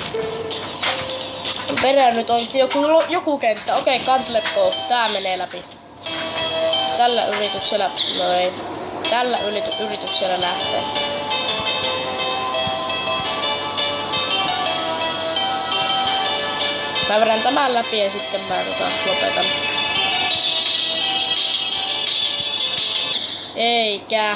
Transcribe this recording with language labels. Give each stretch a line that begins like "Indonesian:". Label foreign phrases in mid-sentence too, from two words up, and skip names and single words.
Finnish: Perään nyt oikeesti joku kenttä. Okei,
English: can't let go.
Finnish: Tää menee läpi. Tällä yrityksellä, no ei. Tällä yrityksellä lähtee. Mä vedän tämän läpi ja sitten mä lopetan. Eikä.